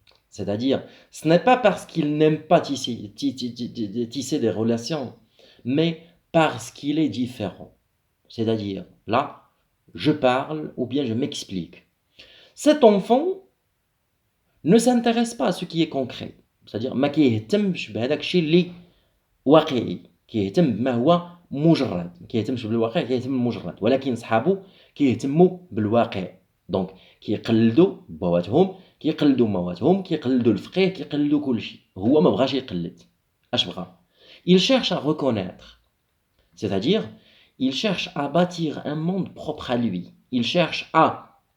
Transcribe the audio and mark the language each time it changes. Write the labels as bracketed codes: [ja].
[fr] C'est-à-dire, ce n'est pas parce qu'il n'aime pas tisser des relations, mais parce qu'il est différent. C'est-à-dire, là, je parle ou bien je m'explique. Cet enfant ne s'intéresse pas à ce qui est concret. C'est-à-dire, [ar] ما كيهتمش بهذاك الشيء اللي واقعي. كيهتم بما هو مجرد ما كيهتمش بالواقع كيهتم بالمجرد ولكن صحابو كيهتموا بالواقع دونك كيقلدوا بواتهم كيقلدوا مواتهم كيقلدوا الفقيه كيقلدوا كل شيء هو ما بغاش يقلد اش بغى [fr] il cherche à reconnaître c'est-à-dire il cherche à [ar] bâtir un monde propre à lui il cherche à